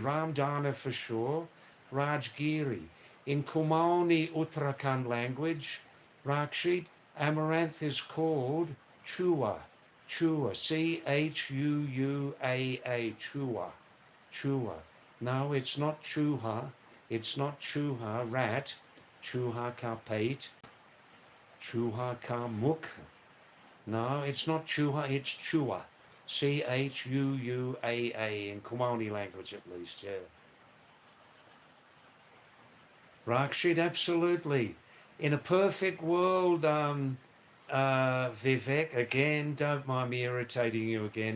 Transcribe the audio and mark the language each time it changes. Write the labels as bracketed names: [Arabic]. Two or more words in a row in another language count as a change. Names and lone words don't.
[English] Ramdana for sure. Rajgiri. In Kumaoni Uttarakhand language, Rakshit, amaranth is called chua. Chua. Chuuaa. Chua. Chua. No, it's not chuha. It's not chuha, rat. [Hindi] चूहा का पते. चूहा का मुक. [English] No, it's not chuha, it's chua. Chuuaa in Kumaoni language at least, yeah. Rakshit, absolutely. In a perfect world, Vivek, again, don't mind me irritating you again.